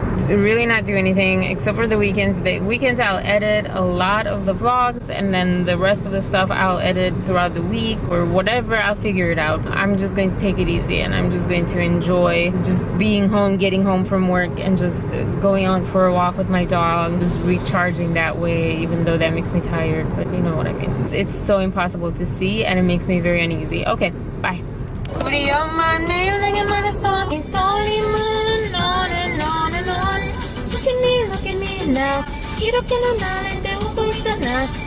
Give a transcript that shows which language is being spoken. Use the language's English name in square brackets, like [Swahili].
[English] Really not do anything except for the weekends. The weekends I'll edit a lot of the vlogs, and then the rest of the stuff I'll edit throughout the week or whatever. I'll figure it out. I'm just going to take it easy, and I'm just going to enjoy just being home, getting home from work, and just going out for a walk with my dog, just recharging that way, even though that makes me tired, but you know what I mean. It's so impossible to see, and it makes me very uneasy. Okay, bye. [Korean] 우리 엄마 내일에게 말했어. [English] It's only moon on and on and on. Look at me now. [Korean] 이렇게는 나한테 웃고 있잖아.